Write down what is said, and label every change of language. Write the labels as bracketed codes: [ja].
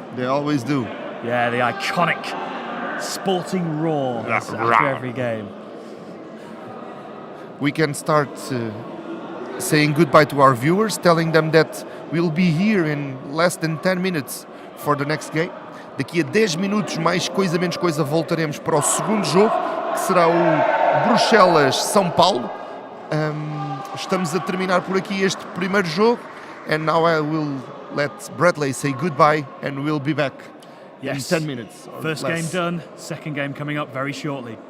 [en] They always do. Yeah, the iconic Sporting roar after every game. We can start saying goodbye to our viewers, telling them that we'll be here in less than 10 minutes for the next game. [pt] Daqui a 10 minutos, mais coisa menos coisa, voltaremos para o segundo jogo, que será o Bruxelas-São Paulo. Estamos a terminar por aqui este primeiro jogo. [en] And now I will let Bradley say goodbye and we'll be back in 10 minutes. or First less. game done, second game coming up very shortly.